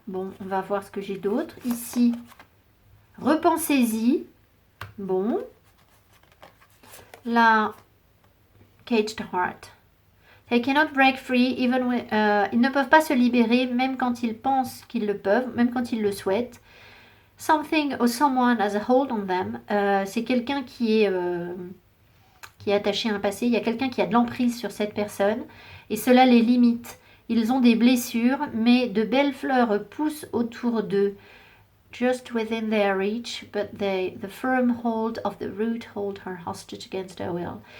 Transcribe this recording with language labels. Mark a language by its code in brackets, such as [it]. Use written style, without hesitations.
[fr] Bon, on va voir ce que j'ai d'autre. Ici, repensez-y. Bon. [en] La caged heart. They cannot break free, even when, [fr] ils ne peuvent pas se libérer, même quand ils pensent qu'ils le peuvent, même quand ils le souhaitent. [en] Something or someone has a hold on them. [fr] C'est quelqu'un qui est attaché à un passé. Il y a quelqu'un qui a de l'emprise sur cette personne. Et cela les limite. Ils ont des blessures, mais de belles fleurs poussent autour d'eux. [en] Just within their reach, but the firm hold of the root hold her hostage against her will.